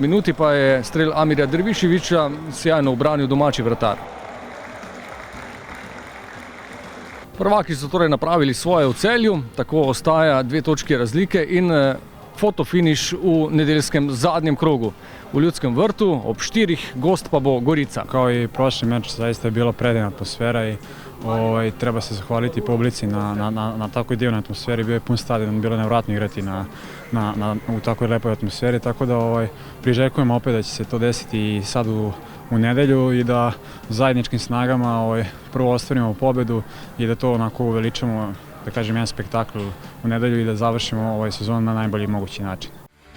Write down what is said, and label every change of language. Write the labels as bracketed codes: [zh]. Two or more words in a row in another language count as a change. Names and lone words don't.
[sl] minuti pa je strel Amirja Derviševića sjajno ubranil domači vratar. Prvaki so torej napravili svoje v Celju, tako ostaja 2 točki razlike in fotofiniš v nedeljskem zadnjem krogu. U Ljudskom vrtu, ob 4, gost pa bo Gorica. [sr] Kao i prošli meč, zaista je bila predivna atmosfera i treba se zahvaliti publici na takvoj divnoj atmosferi. Bio je pun stadion, bilo je nevratno igrati u takvoj lepoj atmosferi, tako da priželjkujem opet da će se to desiti i sad u nedelju i da zajedničkim snagama prvo ostvarimo pobedu i da to onako uveličamo, da kažem, jedan spektakl u nedelju i da završimo ovaj sezon na najbolji mogući način.